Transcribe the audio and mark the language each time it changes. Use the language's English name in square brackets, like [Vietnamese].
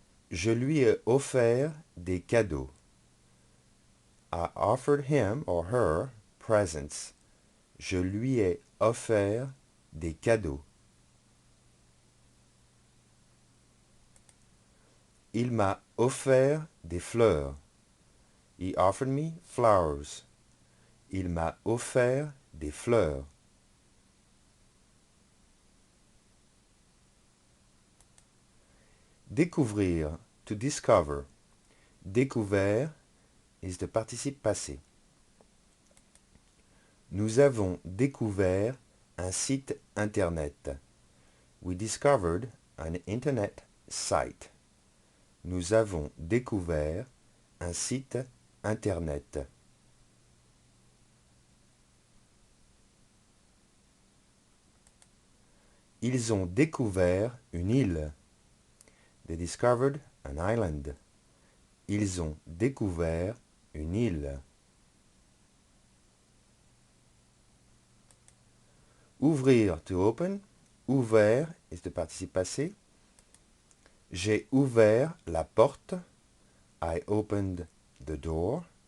[French] Je lui ai offert des cadeaux. [English] I offered him or her presents. [French] Je lui ai offert des cadeaux. Il m'a offert des fleurs. [English] He offered me flowers. [French] Il m'a offert des fleurs. [English] Découvrir, to discover. Découvert is the participe passé. [French] Nous avons découvert un site internet. [English] We discovered an internet site. [French] Nous avons découvert un site internet. Ils ont découvert une île. [English] They discovered an island. [French] Ils ont découvert une île. [English] Ouvrir, to open. Ouvert is the participe passé. [French] J'ai ouvert la porte. [English] I opened the door.